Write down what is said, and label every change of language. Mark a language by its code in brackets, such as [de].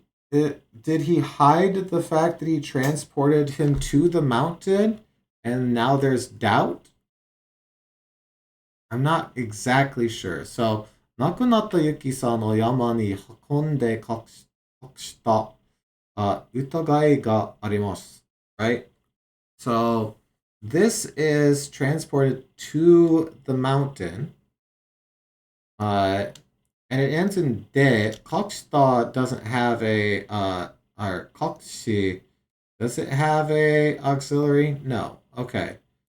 [en] Did he hide the fact that he transported him to the mountain and now there's doubt? I'm not exactly sure. [ja] So, 亡くなったユキさんを山に運んで隠した疑いがあります。 [en] Right? So, this is transported to the mountain. And it ends in de. Kokshita doesn't have a, or kokshi, does it have a auxiliary? No. Okay.